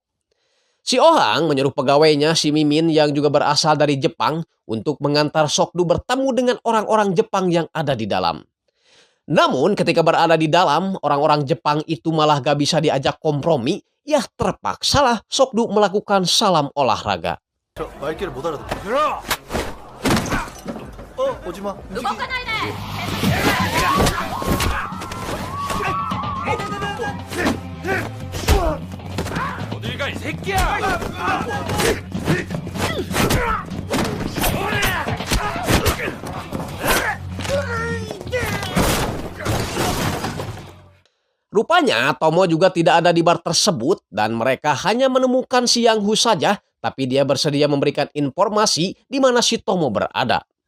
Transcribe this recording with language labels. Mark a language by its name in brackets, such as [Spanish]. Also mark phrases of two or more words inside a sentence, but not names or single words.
[Indonesian] Si Ohang menyuruh pegawainya si Mimin yang juga berasal dari Jepang untuk mengantar Sokdu bertemu dengan orang-orang Jepang yang ada di dalam. Namun ketika berada di dalam, orang-orang Jepang itu malah gak bisa diajak kompromi. Ya terpaksalah Sokdu melakukan salam olahraga. [Korean] 저 말귀를 못 알아듣고. 오지마. 어딜 가 이 새끼야! [Indonesian] Rupanya Tomo juga tidak ada di bar tersebut dan mereka hanya menemukan si Yang Hu saja, tapi dia bersedia memberikan informasi di mana si Tomo berada.